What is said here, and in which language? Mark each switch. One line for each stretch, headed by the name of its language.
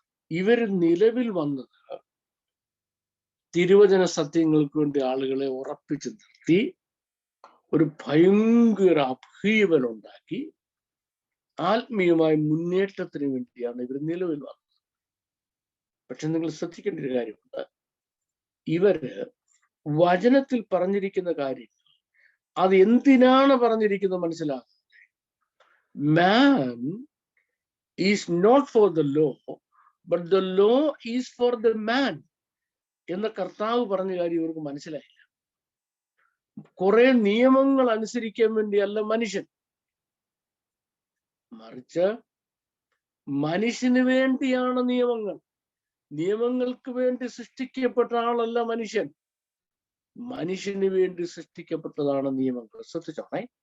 Malayalam: ഇവർ നിലവിൽ വന്നത് തിരുവചന സത്യങ്ങൾക്ക് വേണ്ടി ആളുകളെ ഉറപ്പിച്ചു നിർത്തി ഒരു ഭയങ്കര അഭീവൽ ഉണ്ടാക്കി ആത്മീയമായ മുന്നേറ്റത്തിന് വേണ്ടിയാണ് ഇവർ നിലവിൽ വന്നത്. പക്ഷെ നിങ്ങൾ ശ്രദ്ധിക്കേണ്ട ഒരു കാര്യമുണ്ട്, ഇവര് വചനത്തിൽ പറഞ്ഞിരിക്കുന്ന കാര്യങ്ങൾ അത് എന്തിനാണ് പറഞ്ഞിരിക്കുന്നത് മനസ്സിലാകുന്നത്.
English: Man is not for the law, but the law is for the man
Malayalam: എന്ന കർത്താവ് പറഞ്ഞ കാര്യം ഇവർക്ക് മനസ്സിലായില്ല. കുറെ നിയമങ്ങൾ അനുസരിക്കാൻ വേണ്ടിയല്ല മനുഷ്യൻ, മറിച്ച് മനുഷ്യന് വേണ്ടിയാണ് നിയമങ്ങൾ. നിയമങ്ങൾക്ക് വേണ്ടി സൃഷ്ടിക്കപ്പെട്ട ആളല്ല മനുഷ്യൻ, മനുഷ്യന് വേണ്ടി സൃഷ്ടിക്കപ്പെട്ടതാണ് നിയമങ്ങൾ. ശ്രദ്ധിച്ചോണേ.